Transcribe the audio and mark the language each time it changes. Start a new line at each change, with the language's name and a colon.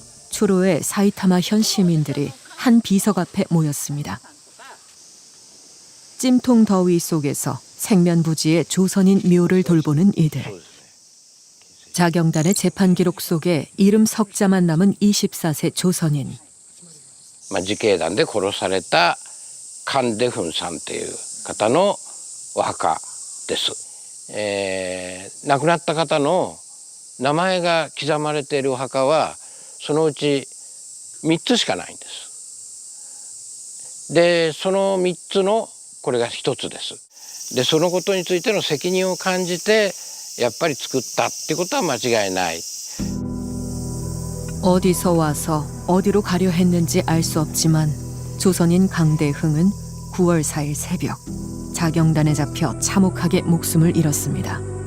Korean: 초로의 사이타마 현 시민들이 한 비석 앞에 모였습니다. 찜통 더위 속에서 생면부지의 조선인 묘를 돌보는 이들. 자경단의 재판 기록 속에 이름 석자만 남은 24세 조선인.
Japanese: 自警団で殺された神出훈さんという方のお墓です。亡くなった方の名前が刻まれているお墓はそのうち3つしかないんです。で、その3つのこれが1つです。で、そのことについての責任を感じてやっぱり作ったってことは間違いない。
Korean: 어디서 와서 어디로 가려 했는지 알 수 없지만 조선인 강대흥은 9월 4일 새벽 자경단에 잡혀 참혹하게 목숨을 잃었습니다.